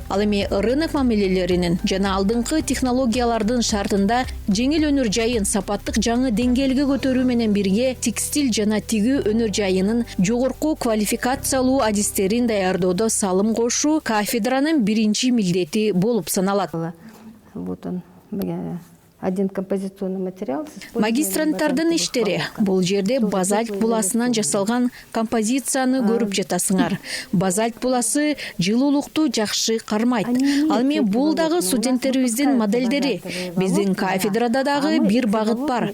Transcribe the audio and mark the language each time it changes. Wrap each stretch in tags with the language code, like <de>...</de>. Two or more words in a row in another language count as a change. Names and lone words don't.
<ky>Ал эми рынок мамилелеринин жана алдыңкы технологиялардын шартында жеңил өнөр жайын сапаттык жаңы деңгээлге көтөрүү менен бирге текстиль жана тигүү өнөр жайынын жогорку квалификациялуу адистерин даярдоодо салым кошуу кафедранын биринчи милдети болуп саналат.</ky> <ru>Вот он, один композиционный материал.</ru> <ky>Магистранттардын иштери. Бул жерде базальт буласынан жасалган композицияны көрүп жатасыңар. Базальт буласы жылуулукту жакшы кармайт. Ал эми бул дагы студенттерибиздин модельдери. Биздин кафедрада дагы бир багыт бар.</ky>